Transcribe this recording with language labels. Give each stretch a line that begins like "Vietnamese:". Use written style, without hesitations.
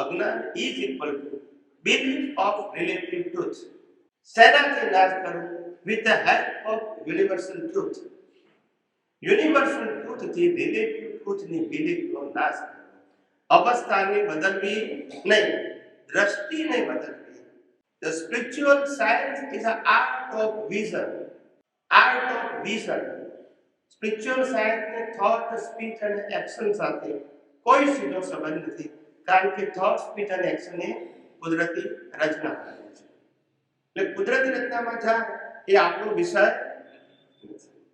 English: અજ્ઞાન is equal to belief of relative truth.
Gujarati: શેનાથી નાશ કરવું?
English: With the help of universal truth.
Gujarati: Universal ટ્રુથથી relative ટ્રુથની બિલીફનો નાશ કરવો. અવસ્થાને બદલવી નહીં, દ્રષ્ટિને બદલવી.
English: The spiritual science is an art of vision. Art of vision.
Gujarati: Spiritual science ને thought, speech અને એક્શન સાથે કોઈ સીધો સંબંધ નથી, કારણ કે thought, speech અને એક્શન એ કુદરતી રચના છે. એટલે કુદરતી રચનામાં જાય એ આપણો વિષય નથી.